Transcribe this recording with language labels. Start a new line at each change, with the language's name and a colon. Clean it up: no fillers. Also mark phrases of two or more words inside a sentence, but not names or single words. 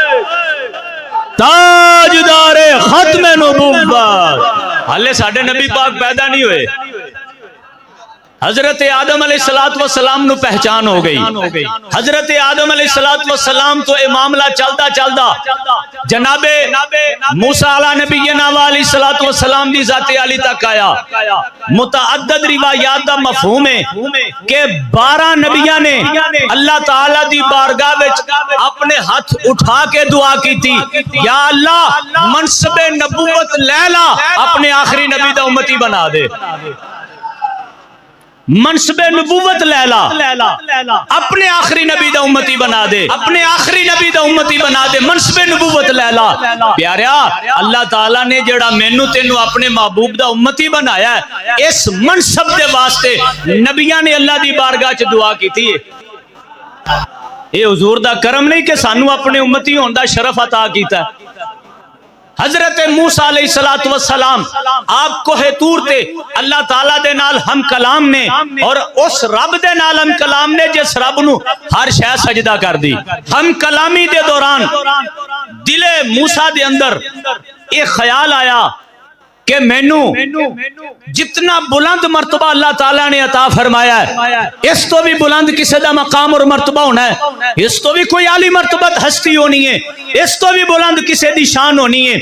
Punjabi: تاجدار ختم نبوت، حالے ساڈے نبی پاک پیدا نہیں ہوئے۔ حضرت آدم
Arabic: علیہ السلام
Punjabi: نو پہچان ہو گئی۔ حضرت آدم
Arabic: علیہ السلام
Punjabi: تو اے معاملہ چلدا چلدا جناب موسیٰ
Arabic: علیہ نبینا علیہ السلام
Punjabi: دی ذات عالی تک آیا۔ متعدد روایات دا مفہوم ہے کہ 12 نبیاں نے اللہ تعالیٰ دی بارگاہ وچ اپنے ہاتھ اٹھا کے دعا کی تھی، یا اللہ منصب نبوت لے لا، اپنے آخری نبی دا امتی بنا دے۔ منصب نبوت لیلا، اپنے آخری نبی دا امتی بنا دے، اپنے آخری نبی دا امتی بنا دے، منصب نبوت لیلا۔ پیاریا اللہ تعالیٰ نے جڑا مینو تینو اپنے محبوب دا امتی بنایا ہے، اس منصب دے واسطے نبیان نے اللہ دی بارگاہ چ دعا کی تھی۔ اے حضور دا کرم نہیں کہ سانو اپنے امتی ہون دا شرف عطا کیتا ہے۔ حضرت موسیٰ
Arabic: علیہ السلام
Punjabi: آپ کوہ طور تے اللہ تعالیٰ دے نال ہم کلام نے، اور اس رب دے نال ہم کلام نے جس رب نو ہر شے سجدہ کر دی۔ ہم کلامی دے دوران دل موسیٰ دے اندر ایک خیال آیا کہ مینو جتنا بلند مرتبہ اللہ تعالیٰ نے عطا فرمایا ہے اس تو بھی بلند کسی دا مقام اور مرتبہ ہونا ہے، اس تو بھی کوئی عالی مرتبت ہستی ہونی ہے، اس تو بھی بلند کسی دی شان ہونی ہے۔